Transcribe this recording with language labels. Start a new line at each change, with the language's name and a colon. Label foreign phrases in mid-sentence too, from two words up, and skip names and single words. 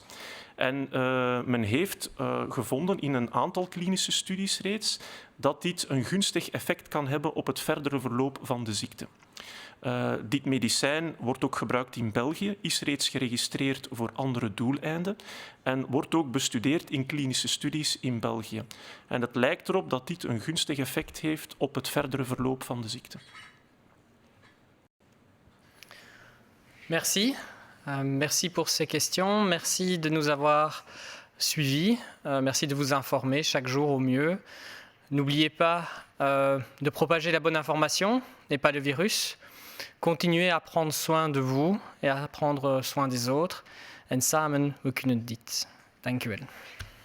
Dutch: En men heeft gevonden in een aantal klinische studies reeds dat dit een gunstig effect kan hebben op het verdere verloop van de ziekte. Dit medicijn wordt ook gebruikt in België, is reeds geregistreerd voor andere doeleinden en wordt ook bestudeerd in klinische studies in België. En het lijkt erop dat dit een gunstig effect heeft op het verdere verloop van de ziekte.
French: Merci. Merci pour ces questions. Merci de nous avoir suivis. Merci de vous informer chaque jour au mieux. N'oubliez pas de propager la bonne information et pas le virus. Continuez à prendre soin de vous et à prendre soin des autres.
Dutch: En samen we kunnen dit. Dank u wel.